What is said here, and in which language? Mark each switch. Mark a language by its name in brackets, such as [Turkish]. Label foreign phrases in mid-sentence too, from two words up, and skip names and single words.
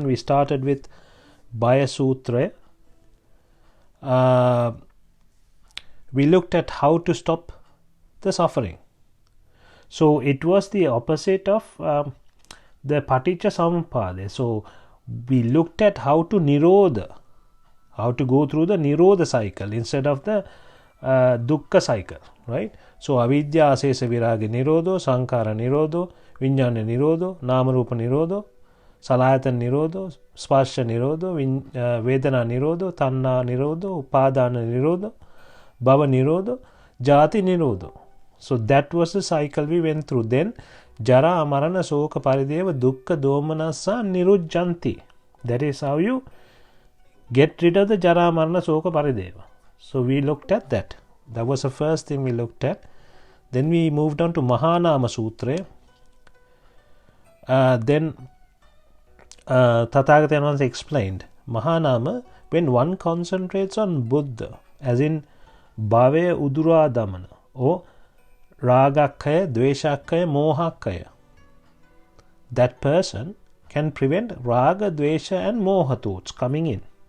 [English] We started with Bhaya Sutra. We looked at how to stop the suffering. So it was the opposite of the [Pali] Paticca Samuppada. [English] So we looked at how to nirodha, how to go through the nirodha cycle instead of the dukkha cycle, right? [Pali] So avidya asesa viraga nirodho, sankhara nirodho, vijnana nirodho, nama rupa nirodho, salayatana nirodho, sparsha nirodho, vedana nirodho, tanna nirodho, upadana nirodho, bhava nirodho, jati nirodho. [English] So that was the cycle we went through. [Pali] Then jara marana soka parideva dukkha domanassa nirujjanti. [English] That is how you get rid of the [Pali] jara marana soka parideva. [English] So we looked at that. That was the first thing we looked at. Then we moved on to Mahanama Sutra. Then Tathagata once explained Mahanama, when one concentrates on Buddha, as in [Pali] Bhave Udura Damana, [English] or [Pali] Ragakaya, Dveshakaya, Mohakaya, [English] that person can prevent Raga, Dvesha and Moha thoughts coming in.